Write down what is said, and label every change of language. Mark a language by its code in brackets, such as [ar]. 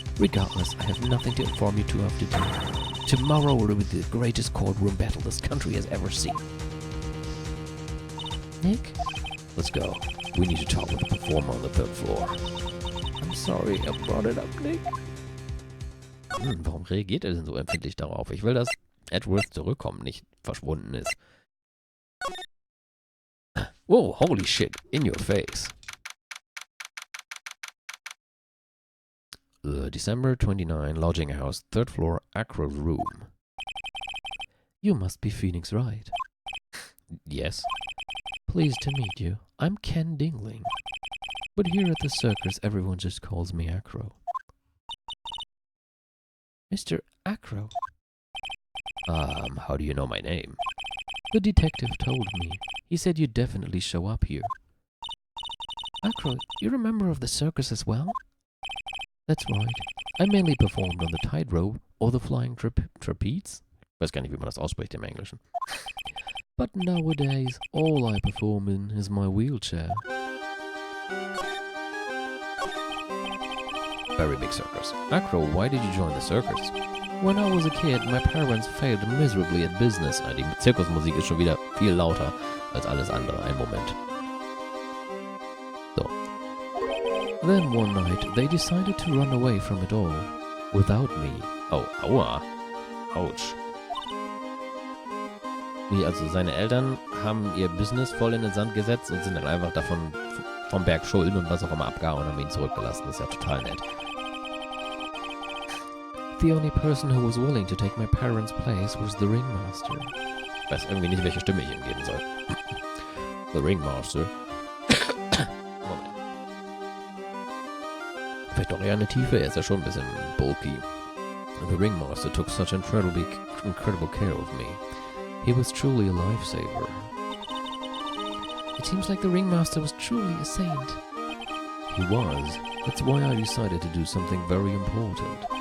[en] Regardless, I have nothing to inform you two of today. Tomorrow will be the greatest courtroom battle this country has ever seen. Nick? Let's go. We need to talk with the performer on the 3rd floor. I'm sorry I brought it up, Nick. [de] Warum reagiert er denn so empfindlich darauf? Ich will, dass Edgeworth zurückkommt, nicht verschwunden ist. [en] Whoa, holy shit, in your face. December 29, lodging house, 3rd floor, Acro's room. You must be Phoenix, right? Yes. Pleased to meet you. I'm Ken Dingling. But here at the circus, everyone just calls me Acro. Mr. Acro. How do you know my name? The detective told me. He said you'd definitely show up here. Acro, you're a member of the circus as well? That's right. I mainly performed on the tightrope or the flying trapeze. [de] Ich weiß gar nicht, wie man das ausspricht im Englischen. [en] But nowadays, all I perform in is my wheelchair. Very big circus. Acro, why did you join the circus? When I was a kid, my parents failed miserably at business. [de] Die Zirkusmusik ist schon wieder viel lauter als alles andere. Ein Moment. So. [en] Then one night, they decided to run away from it all, without me. [de] Oh, aua. Autsch. Wie, also seine Eltern haben ihr Business voll in den Sand gesetzt und sind dann einfach davon vom Berg Schulden und was auch immer abgehauen und haben ihn zurückgelassen. Das ist ja total nett. [en] The only person who was willing to take my parents' place was the ringmaster. [de] Ich weiß irgendwie nicht, welche Stimme ich ihm geben soll. The Ringmaster. Moment. Vielleicht doch eher eine Tiefe, er ist ja schon ein bisschen bulky. [en] The Ringmaster took such incredible care of me. He was truly a lifesaver. It seems like the ringmaster was truly a saint. He was. That's why I decided to do something very important.